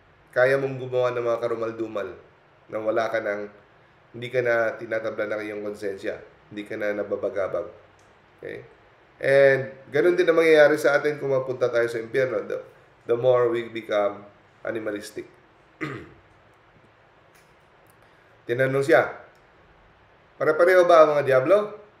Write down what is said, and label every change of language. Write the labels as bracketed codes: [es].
[tl] Kaya mong gumawa ng mga karumal-dumal na hindi ka na tinatabla ng iyong konsensya. Hindi ka na nababagabag. Okay? And ganun din ang mangyayari sa atin kung mapunta tayo sa impyerno. [en] The more we become animalistic. [tl] Tinanong siya, pare-pareho ba ang mga diablo?